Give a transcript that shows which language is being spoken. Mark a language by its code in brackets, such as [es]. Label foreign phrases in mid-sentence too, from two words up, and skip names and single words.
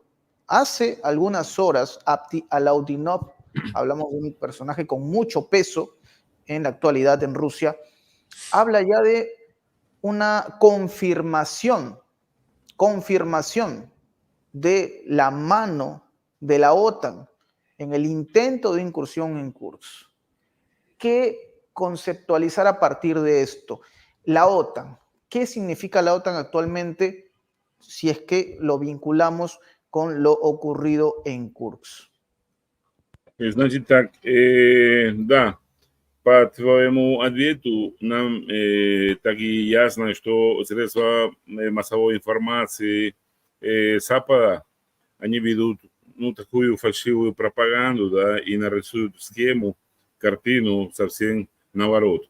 [es] Hace algunas horas, Abdi Alaudinov, hablamos de un personaje con mucho peso en la actualidad en Rusia, habla ya de una confirmación de la mano de la OTAN en el intento de incursión en Kursk. ¿Qué conceptualizar a partir de esto? La OTAN, ¿qué significa la OTAN actualmente si es que lo vinculamos con lo ocurrido en Kursk? [ru] Значит так, да, по твоему ответу нам так и ясно, что средства массовой информации Запада, они ведут такую фальшивую пропаганду, да, и нарисуют схему, картину совсем наоборот.